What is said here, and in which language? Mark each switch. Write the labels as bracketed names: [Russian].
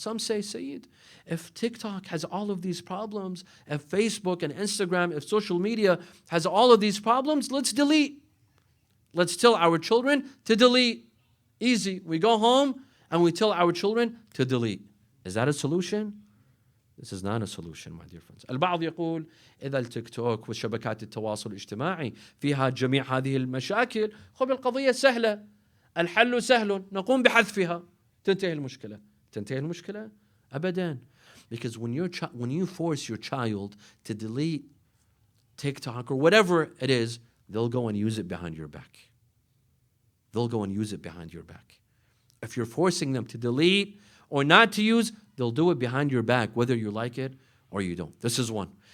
[English] Some say, Sayed, if TikTok has all of these problems, if Facebook and Instagram, if social media has all of these problems, let's delete. Let's tell our children to delete. Easy. We go home and we tell our children to delete. Is that a solution? This is not a solution, my dear friends. [Arabic] البعض يقول إذا التيك توك وشبكات التواصل الاجتماعي فيها جميع هذه المشاكل خب القضية سهلة الحل سهل نقوم بحذفها تنتهي المشكلة. تنتهي المشكلة؟ أبدا. [English] Because when you force your child to delete TikTok or whatever it is, they'll go and use it behind your back. They'll go and use it behind your back. If you're forcing them to delete or not to use, they'll do it behind your back, whether you like it or you don't. This is one.